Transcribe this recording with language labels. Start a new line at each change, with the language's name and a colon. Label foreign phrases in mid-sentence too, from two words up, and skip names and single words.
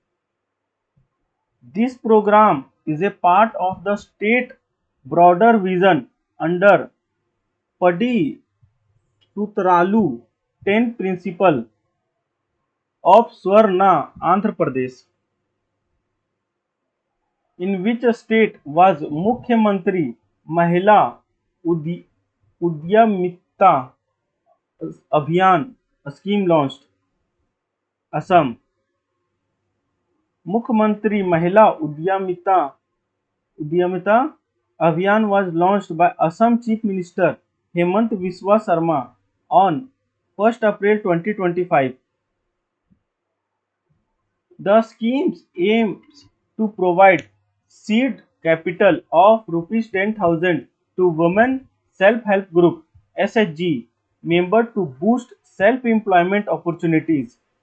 English: This program is a part of the state broader vision under Padi Sutralu 10 principle of Swarna Andhra Pradesh. In which state was Mukhyamantri Mahila Udyamita Abhiyan scheme launched? Assam. Mukhyamantri Mahila Udyamita Abhiyan was launched by Assam Chief Minister Hemant Biswa Sarma on 1st April 2025. The scheme aims to provide seed capital of rupees 10,000 to Women Self-Help Group (SHG) member to boost self-employment opportunities.